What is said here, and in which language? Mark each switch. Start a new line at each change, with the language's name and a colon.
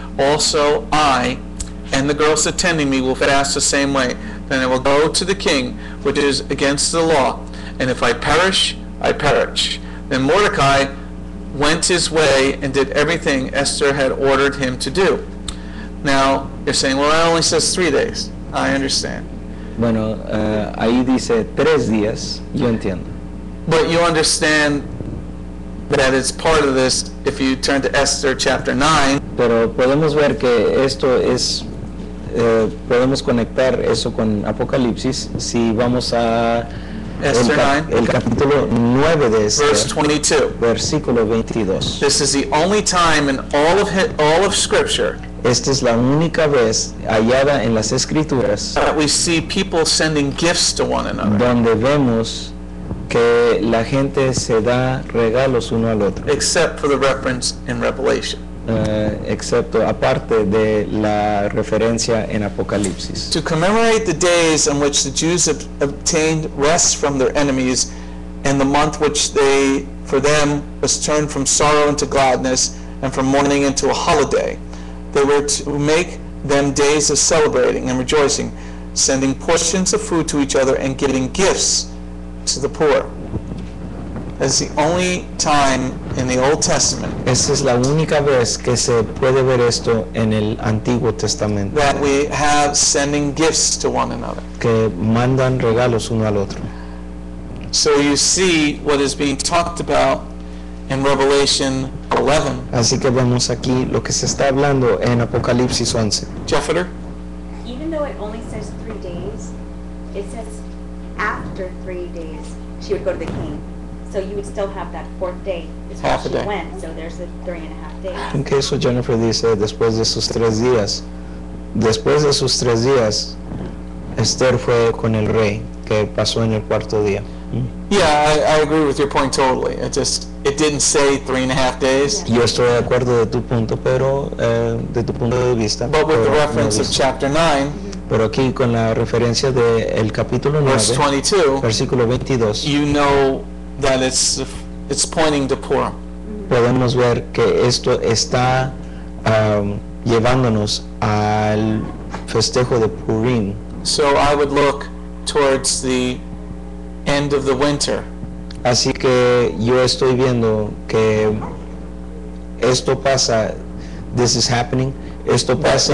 English: Also I and the girls attending me will fast the same way. Then I will go to the king, which is against the law, and if I perish, I perish. Then Mordecai went his way and did everything Esther had ordered him to do. Now, you're saying, well, that only says 3 days. I understand.
Spanish: Bueno, ahí dice 3 días, yo entiendo.
English: But you understand that it's part of this if you turn to Esther chapter 9.
Spanish: Pero podemos ver que esto es, podemos conectar eso con Apocalipsis si vamos a
English: Esther 9,
Spanish: el capítulo 9 de
English: verse
Spanish: Esther,
English: 22.
Spanish: versículo 22.
English: This is the only time in all of Scripture
Spanish: Esta es la única vez hallada en las Escrituras
English: that we see people sending gifts to one another,
Spanish: donde vemos que la gente se da regalos uno al otro,
English: except for the reference in Revelation.
Spanish: excepto aparte de la referencia en Apocalipsis.
English: To commemorate the days on which the Jews have obtained rest from their enemies, and the month which for them was turned from sorrow into gladness, and from mourning into a holiday. They were to make them days of celebrating and rejoicing, sending portions of food to each other and giving gifts to the poor. That's the only time in the Old Testament
Spanish: Esta es la única vez que se puede ver esto en el Antiguo Testamento,
English: that we have sending gifts to one another.
Spanish: que mandan regalos uno al otro.
English: So you see what is being talked about in Revelation 11.
Spanish: Así que vemos aquí lo que se está hablando en Apocalipsis 11. Jeffeder?
English: Even though it only says 3 days, it says after 3 days she would go to the king. So you would still have that fourth day is when Half a she day. went. So there's the 3.5 days.
Spanish: En que eso Jennifer dice, después de sus 3 días. Después de sus 3 días, Esther fue con el rey, que pasó en el cuarto día.
English: Yeah, I agree with your point totally. It didn't say 3.5 days.
Spanish: Yo estoy de acuerdo de tu punto, pero de tu punto de vista.
English: But with the
Spanish: pero
English: reference
Spanish: no
English: of
Spanish: dice.
English: chapter 9,
Spanish: Pero aquí con la referencia del capítulo 9,
English: verse 22,
Spanish: versículo 22,
English: you know that it's pointing to Purim.
Spanish: podemos ver que esto está llevándonos al festejo de Purim.
English: So I would look towards the end of the winter.
Spanish: Así que yo estoy viendo que esto pasa,
English: this is happening,
Spanish: esto pasa